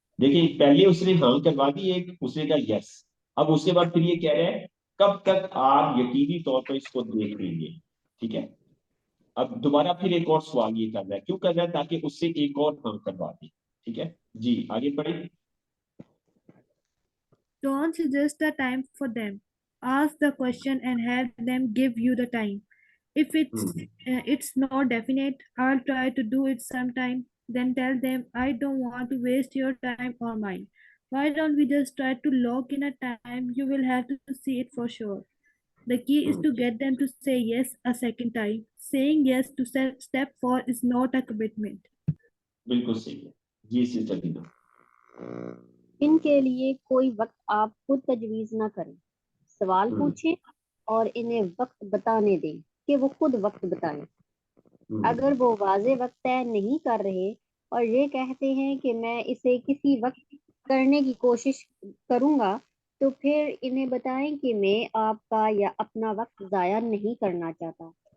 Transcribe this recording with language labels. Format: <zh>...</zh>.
<hi>देखिए, पहले उसने हाँ करवा दी, एक उसने कहा यस। अब उसके बाद फिर ये कह रहा है कब तक आप यकीनी तौर पर इसको देख लेंगे। ठीक है, अब दोबारा फिर एक और सवाल ये कर रहा है, क्यों कर रहा है? ताकि उससे एक और हाँ करवा दे। ठीक है जी, आगे बढ़े।</hi> <en>Don't suggest the time for them. Ask the question and have them give you the time. If it's not definite, I'll try to do it sometime. Then tell them I don't want to waste your time or mine. Why don't we just try to lock in a time? You will have to see it for sure. The key is to get them to say yes a second time. Saying yes to step 4 is not a commitment.</en> <hi>बिल्कुल सही है जी sister दीना। इनके लिए कोई वक्त आप खुद तजवीज ना करें। सवाल पूछें और इन्हें वक्त बताने दें कि वो खुद वक्त बताएं। अगर वो वाजे वक्त तय नहीं कर रहे और ये कहते हैं कि मैं इसे किसी वक्त करने की कोशिश करूंगा, तो फिर इन्हें बताएं कि मैं आपका या अपना वक्त जाया नहीं करना चाहता।</hi>